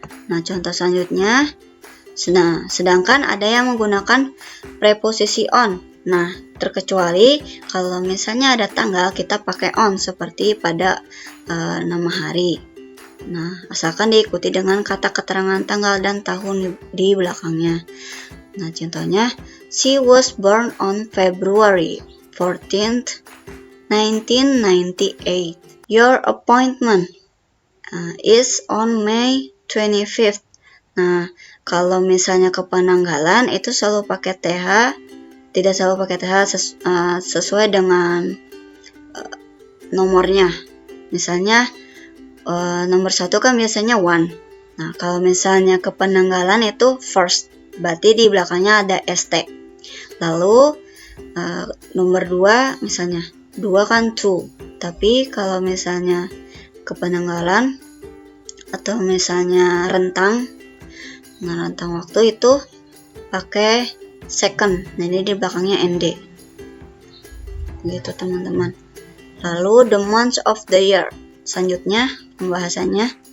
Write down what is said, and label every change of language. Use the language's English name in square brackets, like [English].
[Indonesian] Nah, contoh selanjutnya, sedangkan ada yang menggunakan preposisi on. Nah, terkecuali kalau misalnya ada tanggal, kita pakai on seperti pada nama hari. Nah, asalkan diikuti dengan kata keterangan tanggal dan tahun di belakangnya. Nah, contohnya, [English] she was born on February 14th, 1998. Your appointment is on May 25th. [Indonesian] Nah, kalau misalnya kepenanggalan itu selalu pakai TH, tidak selalu pakai TH sesuai dengan nomornya. Misalnya nomor 1 kan biasanya 1. Nah, kalau misalnya kepenanggalan itu first, berarti di belakangnya ada ST. Lalu nomor 2 misalnya 2 kan 2. Tapi kalau misalnya kepenanggalan atau misalnya rentang waktu itu pakai second. Nah, ini di belakangnya ND. Gitu teman-teman. Lalu [English] the months of the year. [Indonesian] Selanjutnya pembahasannya.